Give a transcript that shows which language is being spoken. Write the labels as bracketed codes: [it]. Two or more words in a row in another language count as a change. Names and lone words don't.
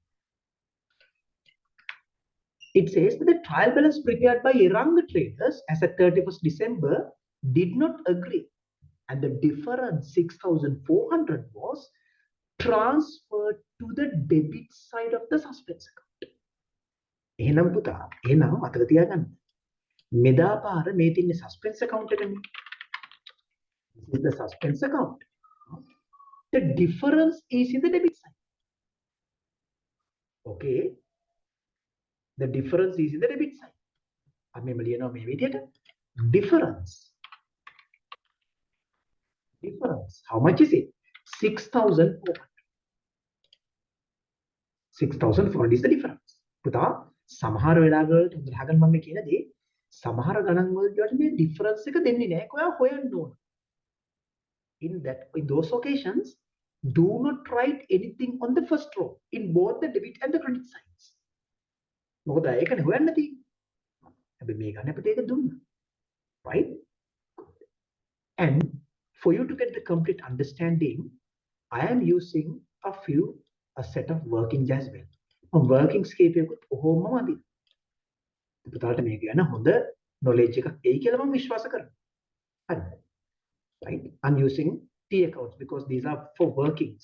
[en] It says that the trial balance prepared by Eranga traders as at 31st December did not agree and the difference 6,400 was transferred to the debit side of the suspense account. [si] එහෙනම් පුතා එහෙනම් මතක තියාගන්න මෙදා පාර මේ තියෙන [en] suspense account [si] එකනේ. [en] This is the suspense account. The difference is in the debit side. Okay. The difference is in the debit side. [si] අපි මෙ ලියනවා මේ විදිහට difference. [en] How much is it? 6,400. 6,400 is the difference. [si] පුතා සමහර වෙලාවලට උදාහරණ මම කියන දේ සමහර ගණන් වලට මේ difference එක දෙන්නේ නැහැ. ඔයා හොයන්න ඕන. [en] In those occasions, do not write anything on the first row in both the debit and the credit sides. [si] මොකද ඒකනේ හොයන්න තියෙන්නේ. හැබැයි මේ ගන්න අපිට ඒක දුන්නා. [en] Right? And for you to get the complete understanding, I am using a set of workings as well. [si] Workings කීපයකට කොහොමම අදින්න. පුතාට මේක ගැන හොඳ knowledge එකක් එයි කියලා මම විශ්වාස කරනවා. හරිද? [en] Right? I'm using T accounts because these are for workings.